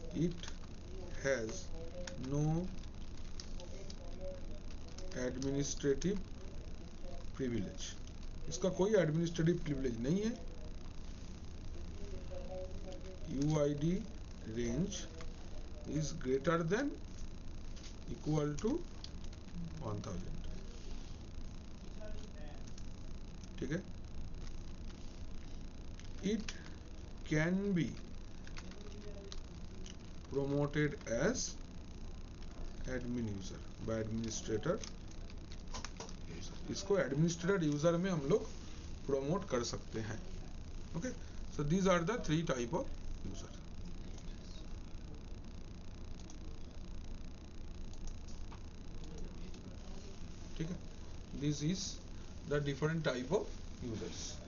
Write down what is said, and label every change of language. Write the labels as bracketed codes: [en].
[en] It has no administrative privilege. [hi] इसका कोई administrative privilege नहीं है। [en] UID range is greater than equal to 1000. [hi] ठीक है। [en] It can be promoted as admin user by administrator user. [hi] इसको administrator user में हम लोग प्रोमोट कर सकते हैं। [en] Okay, so these are the 3 type of user. ठीक है, this is the different type of users.